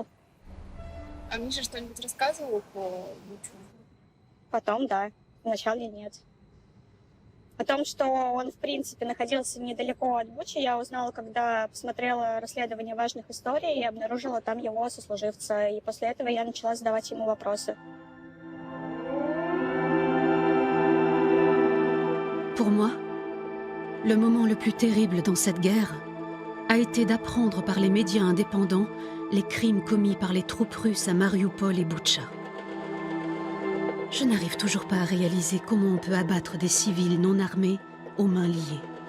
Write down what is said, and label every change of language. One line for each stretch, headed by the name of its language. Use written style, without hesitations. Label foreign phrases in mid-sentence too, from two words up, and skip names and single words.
Russian: А Миша что-нибудь рассказывал про Бучу? Потом, да. Вначале нет. О том, что он, в принципе, находился недалеко от Бучи, я узнала, когда посмотрела расследование важных историй и обнаружила там его сослуживца. И после этого я начала задавать ему вопросы.
French: Pour moi, le moment le plus terrible dans cette guerre a été d'apprendre par les médias indépendants les crimes commis par les troupes russes à Mariupol et Boutcha. Je n'arrive toujours pas à réaliser comment on peut abattre des civils non armés aux mains liées.